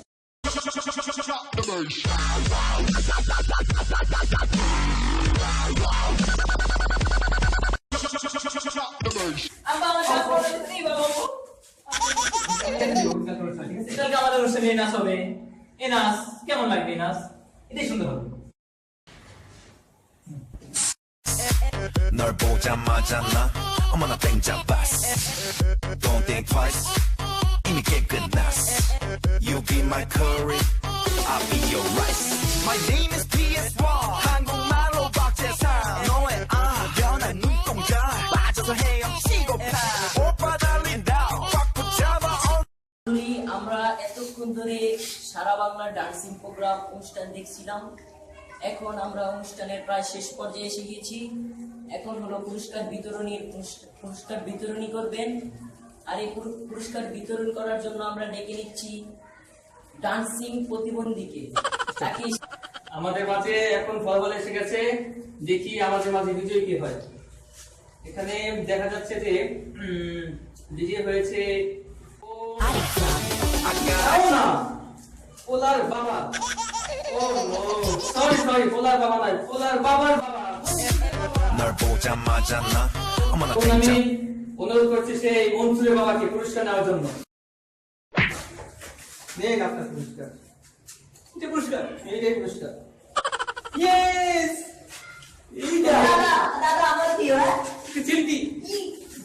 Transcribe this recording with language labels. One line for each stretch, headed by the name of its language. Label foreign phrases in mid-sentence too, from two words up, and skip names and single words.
Bangla: আব্বা আমার নাচ পড়তে নেই বাবা। কালকে আমাদের অনুষ্ঠানে এই নাচ হবে। এই নাচ কেমন লাগবে? এই নাচ এটাই সুন্দর হবে।
Korean: 널 보자마자 나 어머나 땡잡았어
English: Don't think twice
Korean: 이미 깨끗났어
English: You be my curry I'll be your rice My name is PS1
Korean: 한국말로 박재상 너의 변한 눈동자 빠져서 헤엄치고파 오빠 달린다 꽉 붙잡아
Bangla: আমরা এতক্ষণ ধরে সারা বাংলা ডান্সিং প্রোগ্রাম অনুষ্ঠান দেখছিলাম। এখন আমরা অনুষ্ঠানের প্রায় শেষ পর্যায়ে এসে গেছি। এখন হলো পুরস্কার বিতরণী করবেন। আর এই পুরস্কার বিতরণ করার জন্য আমরা ডেকে নিচ্ছি ডান্সিং প্রতিবন্ধীকে। তাকে আমাদের মাঝে এখন ফলাফল এসে গেছে, দেখি আমাদের মাঝে বিজয়ী কে হয়। এখানে দেখা যাচ্ছে যে বিজয়ী হয়েছে না পোলার বাবা। ও সরি সরি, পোলার বাবা নাই, পোলার বাবার বাবা।
Korean: 널 보자마자 나 어머나
Bangla: এখন আমি
Korean: 땡자
Bangla: অনুরোধ করছি সেই মনসুরের বাবাকে পুরস্কার নেওয়ার জন্য। নেন আপনার পুরস্কার। এটা পুরস্কার, এইটাই পুরস্কার। ইয়েস, এইটা দাদা আমার কি হয় চিমটি। কি